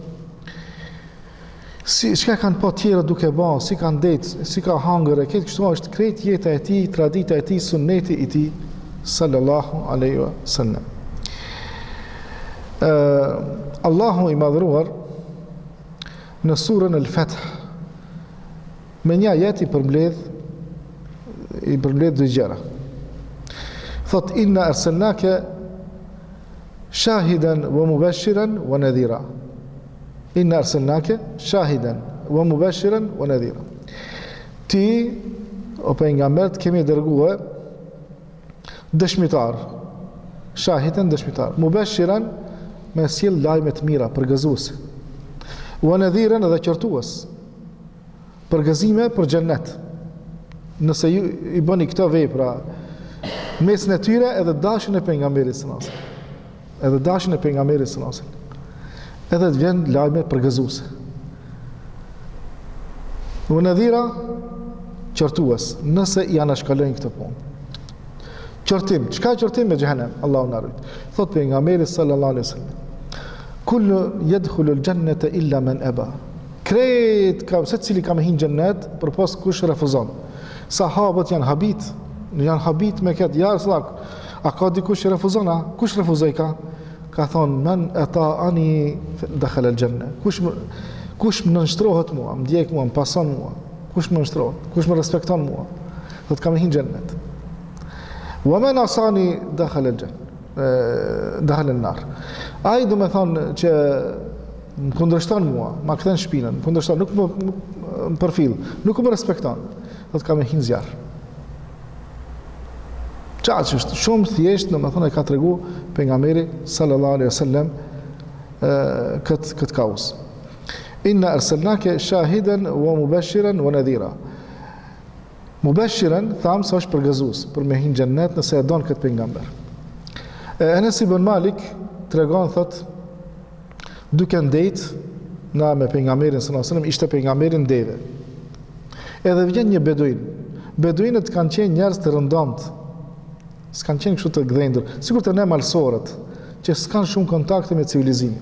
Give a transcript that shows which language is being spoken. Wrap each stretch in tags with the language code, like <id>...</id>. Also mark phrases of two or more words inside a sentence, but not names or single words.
<sq>Çka kanë pa tjerë duke bë, si kanë det, si ka hangër, këtë kështu është krejt jeta e tij, tradita e tij, sunneti i tij</sq> <ar>صلى الله عليه وسلم.</ar> <sq>Allahu i madhruar në surën Al-Fath me një ajet i përmbledh dy gjëra.</sq> <ar>Thot إنا أرسلناك شاهدا ومبشرا ونذيرا. إنا أرسلناك شاهدا ومبشرا ونذيرا.</ar> <sq>Ti o pejgamber kemi dërguar dëshmitar. Shahidan dëshmitar. Mubashiran me sjell lajme të mira, përgëzues.</sq> <ar>ونذيرا</ar> <sq>edhe qortues. Përgëzime për xhennet. Nëse ju i bëni këto vepra, mesin e tyre edhe dashin e pejgamberit</sq> <ar>صلى الله عليه وسلم.</ar> <sq>Edhe dashin e pejgamberit</sq> <ar>صلى الله عليه وسلم.</ar> <sq>Edhe të vjen lajme përgëzuese.</sq> <ar>ونذيرا</ar> <sq>qortues, nëse i anashkalojnë këtë punë. Qortim, çka qortim me xhenem? Allahu na rrit. Thot pejgamberi</sq> <ar>صلى الله عليه وسلم. كل يدخل الجنة إلا من أبى.</ar> <sq>Krejt, se cili ka me hinë gjennet, për pas kush refuzon. Sahabët janë habit me këtë,</sq> <ar>يا رسول الله,</ar> <sq>a ka dikush që refuzon, a? Kush refuzoj ka? ka thonë</sq> <ar>من أطاعني دخل الجنة.</ar> <sq>Kush më nënshtrohet mua, më ndjek mua, më pason mua, kush më nënshtrohet, kush më respekton mua, do të kam hyrë në xhennet.</sq> <ar>ومن عصاني دخل الجنة دخل النار.</ar> <sq>Ai do të thonë që më kundërshton mua, ma kthen shpinën, më kundërshton, nuk më përfill, nuk më respekton, do të kam hyrë në zjarr. Çfarë është shumë thjesht, domethënë ka tregu pejgamberi</sq> <ar>صلى الله عليه وسلم</ar> <sq>këtë kauz.</sq> <ar>إنا أرسلناك شاهدا ومبشرا ونذيرا.</ar> <sq>Mubashiran tham se është përgëzues për me hyrë në xhennet nëse e don këtë pejgamber. Anas ibn Malik tregon thot duke ndejt na me pejgamberin</sq> <ar>صلى الله عليه وسلم,</ar> <sq>ishte pejgamberi ndeve. Edhe vjen një beduin. Beduinët kanë qenë njerëz të rëndomt. S'kan qenë kështu të gdhendur, sikur të ne malsorët, që s'kan shumë kontakte me civilizimin.</sq>